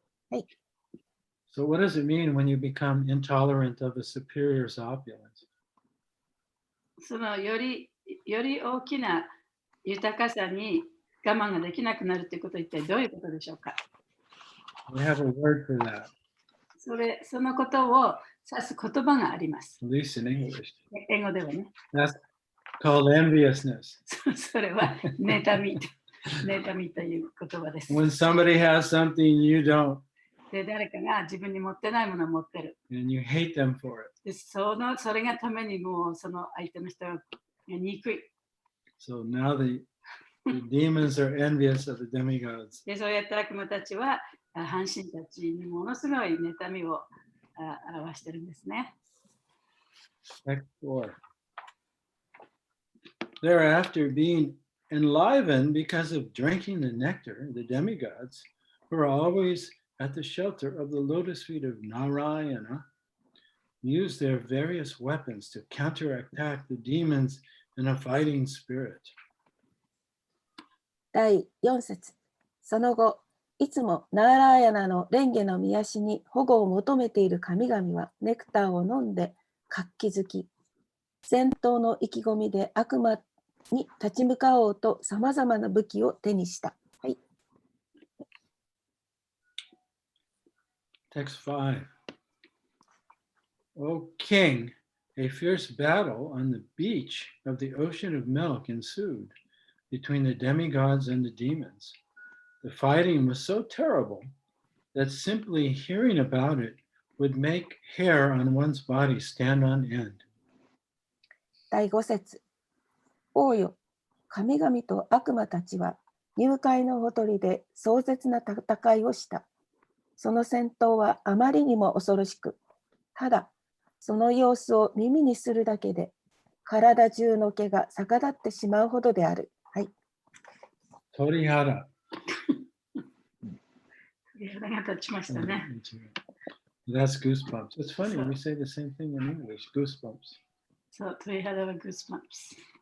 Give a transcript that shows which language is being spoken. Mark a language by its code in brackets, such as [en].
[ja] はい。 [en] So what does it mean when you become intolerant of a superior's opulence? [ja] そのより大きな豊かさに我慢ができなくなるということは一体どういうことでしょうか。 [en] We have a word for that, [ja] そのことを指す言葉があります。 [en] at least in English. [ja] 英語ではね。 [en] That's called enviousness. [ja] それは妬みという言葉です。 [en] When somebody has something you don't, [ja] で誰かが自分に持ってないものを持ってる。 [en] and you hate them for it. [ja] でそれがためにもうその相手の人が憎い。 [en] So now the demons are envious of the demigods. [ja] でそうやって悪魔たちは半神たちにものすごい妬みを表してるんですね。 [en] Text 4. Thereafter, being enlivened because of drinking the nectar, the demigods, who are always at the shelter of the lotus feet of Narayana, use their various weapons to counterattack the demons in a fighting spirit. [ja] 第4節。その後、いつもナーラーヤナの蓮華の御足に保護を求めている神々はネクターを飲んで活気づき、戦闘の意気込みで悪魔に立ち向かおうとさまざまな武器を手にした。はい。 [en] Text 5. O king, a fierce battle on the beach of the ocean of milk ensued between the demigods and the demons. The fighting was so terrible that simply hearing about it would make hair on one's body stand on end. [ja] 第5節。王よ、神々と悪魔たちは入海のほとりで壮絶な戦いをした。その戦闘はあまりにも恐ろしく、ただその様子を耳にするだけで体中の毛が逆立ってしまうほどである。はい。鳥肌。肌が立ちましたね。 [en] That's goosebumps. It's funny, we say the same thing in English, goosebumps. [ja] そう、鳥肌はグースバンプス。